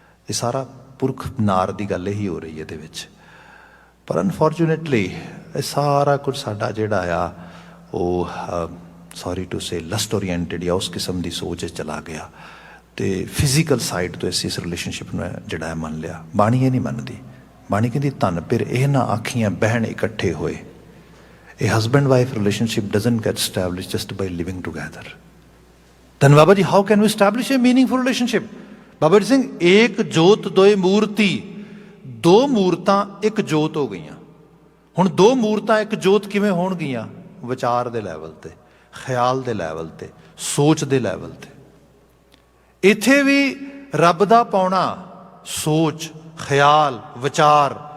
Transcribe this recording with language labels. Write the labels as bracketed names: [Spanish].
[Punjabi] ਇਹ ਸਾਰਾ ਪੁਰਖ ਨਾਰ ਦੀ ਗੱਲ ਹੀ ਹੋ ਰਹੀ ਹੈ ਇਹਦੇ ਵਿੱਚ। ਪਰ ਅਨਫੋਰਚੂਨੇਟਲੀ ਇਹ ਸਾਰਾ ਕੁਝ ਸਾਡਾ ਜਿਹੜਾ ਆ ਉਹ [English] sorry to say [Punjabi] lust oriented ਜਾਂ ਉਸ ਕਿਸਮ ਦੀ ਸੋਚ 'ਚ ਚਲਾ ਗਿਆ ਅਤੇ ਫਿਜ਼ੀਕਲ ਸਾਈਡ ਤੋਂ ਅਸੀਂ ਇਸ ਰਿਲੇਸ਼ਨਸ਼ਿਪ ਨੂੰ ਜਿਹੜਾ ਹੈ ਮੰਨ ਲਿਆ। ਬਾਣੀ ਇਹ ਨਹੀਂ ਮੰਨਦੀ। ਬਾਣੀ ਕਹਿੰਦੀ ਧਨ ਫਿਰ ਇਹ ਨਾ ਆਖੀਆਂ ਬਹਿਣ ਇਕੱਠੇ ਹੋਏ। ਇਹ [English] Husband wife relationship doesn't get established just by living together. Then Baba ji, how can we establish a meaningful relationship? [Punjabi] Baba ji Singh ਏਕ ਜੋਤ ਦੋਏ ਮੂਰਤੀ, ਦੋ ਮੂਰਤਾਂ ਇੱਕ ਜੋਤ ਹੋ ਗਈਆਂ। ਹੁਣ ਦੋ ਮੂਰਤਾਂ ਇੱਕ ਜੋਤ ਕਿਵੇਂ ਹੋਣਗੀਆਂ? ਵਿਚਾਰ ਦੇ ਲੈਵਲ 'ਤੇ, ਖਿਆਲ ਦੇ ਲੈਵਲ 'ਤੇ, ਸੋਚ ਦੇ ਲੈਵਲ 'ਤੇ। ਇੱਥੇ ਵੀ ਰੱਬ ਦਾ ਪਾਉਣਾ ਸੋਚ, ਖਿਆਲ, ਵਿਚਾਰ।